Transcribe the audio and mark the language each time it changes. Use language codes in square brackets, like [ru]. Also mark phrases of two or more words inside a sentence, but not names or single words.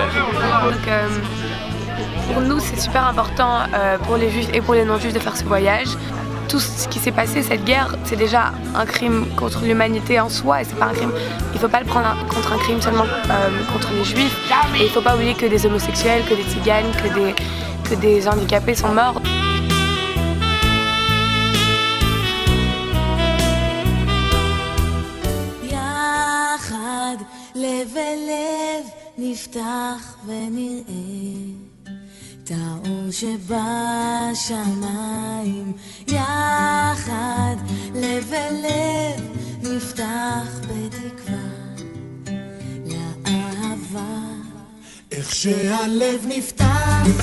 [fr] Donc, pour nous, c'est super important pour les juifs et pour les non-juifs de faire ce voyage. Tout ce qui s'est passé, cette guerre, c'est déjà un crime contre l'humanité en soi et c'est pas un crime. Il ne faut pas le prendre contre un crime seulement contre les juifs. Et il ne faut pas oublier que des homosexuels, que des tziganes, que des handicapés sont morts. [he] לב אל לב נפתח ונראה את האור שבשמיים יחד לב אל לב נפתח בתקווה לאהבה איך שהלב נפתח